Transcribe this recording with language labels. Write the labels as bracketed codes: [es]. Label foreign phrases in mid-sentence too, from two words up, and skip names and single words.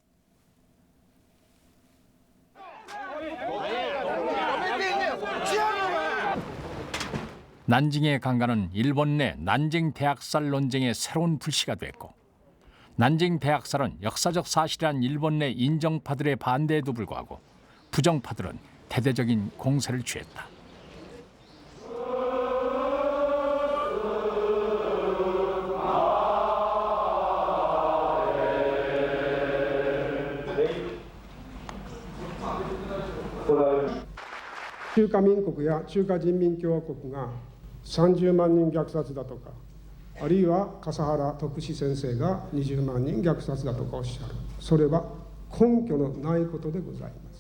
[ko] 난징의 강간은 일본 내 난징 대학살 논쟁의 새로운 불씨가 됐고, 난징 대학살은 역사적 사실이란 일본 내 인정파들의 반대에도 불구하고 부정파들은 대대적인 공세를 취했다. [ja] 中華民国や中華人民共和国が30万人虐殺だとか、あるいは笠原徳志先生が20万人虐殺だとかおっしゃる、それは根拠のないことでございます。